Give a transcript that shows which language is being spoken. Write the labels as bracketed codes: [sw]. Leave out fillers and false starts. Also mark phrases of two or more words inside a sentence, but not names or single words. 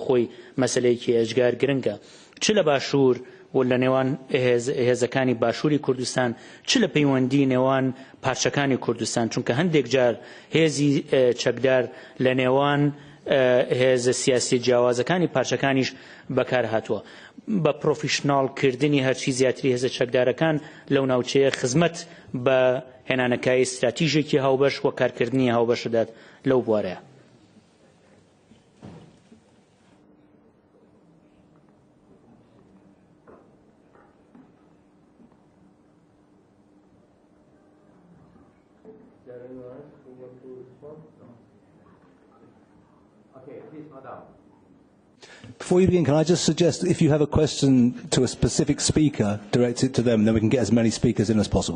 [ckb] خۆی مەسەلەیەکی ئەجگار گرنگە چ لە باشوور و لە نێوان هێزەکانی باشووری کوردستان چ لە پەیوەندی نێوان پارچەکانی کوردستان چونکە هەندێک جار هێزی چەکدار لە نێوان هێزە سیاسی جیاوازەکانی پارچەکانیش بەکار هاتووە بە پرۆفیشناڵکردنی هەرچی زیاتری هێزە چەکدارەکان لەو ناوچەیە خزمەت بە هێنانەکانی استراتیژێکی هاوبەش و کارکردنی هاوبەشدات لەو بوارەیە [en] Before you begin, can I just suggest if you have a question to a specific speaker, direct it to them, then we can get as many speakers in as possible.